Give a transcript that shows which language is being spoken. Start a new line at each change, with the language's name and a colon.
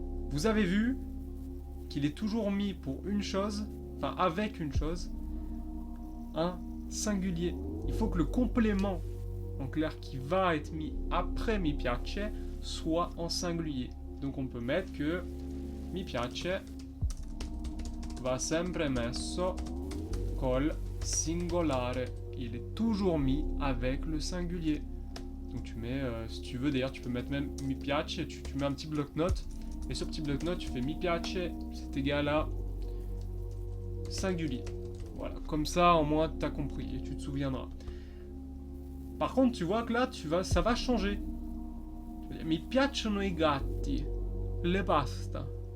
French: Vous avez vu qu'il est toujours mis pour une chose, enfin avec une chose, un singulier. Il faut que le complément, en clair, qui va être mis après mi piace, soit en singulier. Donc on peut mettre que
Italian: mi piace va sempre messo col singolare.
French: Il est toujours mis avec le singulier. Donc tu mets, si tu veux d'ailleurs, tu peux mettre même mi piace, tu mets un petit bloc-notes, et ce petit bloc-notes, tu fais mi piace, c'est égal à singulier. Voilà, comme ça, au moins, t'as compris, et tu te souviendras. Par contre, tu vois que là, ça va changer.
Italian: Mi piacciono i gatti, le pasta.